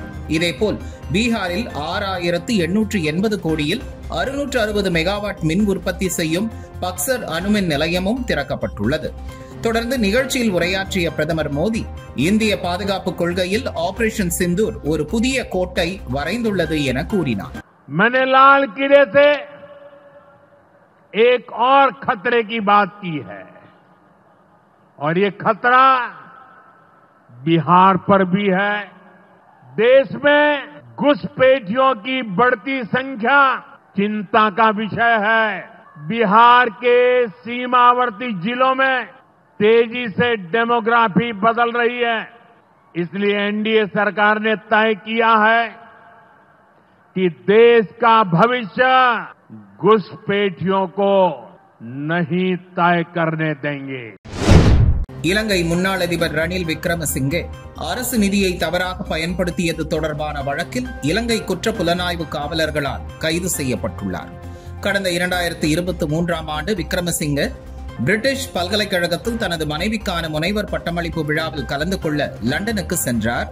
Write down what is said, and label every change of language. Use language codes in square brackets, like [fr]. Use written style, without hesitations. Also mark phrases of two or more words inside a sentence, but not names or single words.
[ta] இதேபோல் பீகாரில் 6,880 கோடியில் 660 மெகாவாட் மின் உற்பத்தி செய்யும் பக்சர் அணுமின் நிலையமும் திறக்கப்பட்டுள்ளது. தொடர்ந்து நிகழ்ச்சியில் உரையாற்றிய பிரதமர் மோடி, இந்திய பாதுகாப்பு கொள்கையில் ஆபரேஷன் சிந்தூர் ஒரு புதிய கோட்டை வரைந்துள்ளது என கூறினார். [hi] मैंने लाल किले से एक और खतरे की बात की है और ये खतरा बिहार पर भी है. देश में घुसपैठियों की बढ़ती संख्या चिंता का विषय है. बिहार के सीमावर्ती जिलों में तेजी से डेमोग्राफी बदल रही है. इसलिए एनडीए सरकार ने तय किया है कि देश का भविष्य घुसपैठियों को नहीं तय करने देंगे. [ta] இலங்கை முன்னாள் அதிபர் ரணில் விக்ரமசிங்கே அரசு நிதியை தவறாக பயன்படுத்தியது தொடர்பான வழக்கில் இலங்கை குற்ற புலனாய்வு காவலர்களால் கைது செய்யப்பட்டுள்ளார். கடந்த 2023ஆம் ஆண்டு விக்ரமசிங்கே பிரிட்டிஷ் பல்கலைக்கழகத்தில் தனது மனைவிக்கான முனைவர் பட்டமளிப்பு விழாவில் கலந்து கொள்ள லண்டனுக்கு சென்றார்.